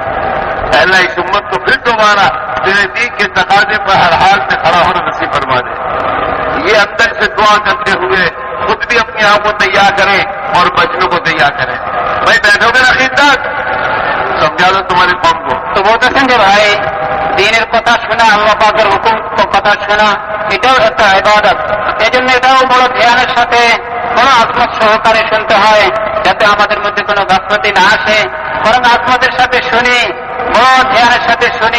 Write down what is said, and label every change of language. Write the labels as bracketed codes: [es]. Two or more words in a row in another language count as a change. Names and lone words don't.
[ur] اللہ اس امت کو پھر دوبارہ تیرے دین کے تقاضے پر ہر حال میں کھڑا ہونا نصیب فرما دے۔ یہ اندر سے دعا کرتے ہوئے خود بھی اپنے آپ کو تیار کریں اور بچوں کو تیار کریں۔ بھائی بیٹھو گے آخر تک، سمجھا دو تمہاری قوم کو۔ [bn] তো বলতেছেন যে ভাই, দিনের কথা শোনা, আল্লাহ পাকের হুকুম কথা শোনা, এটাও একটা ইবাদত। এই জন্য এটাও বড় ধ্যানের সাথে, বড় আজমত সহকারে শুনতে হয়, যাতে আমাদের মধ্যে কোনো গাফলতি না আসে, বরং আজমতের সাথে শুনি, বড় ধ্যানের সাথে শুনি।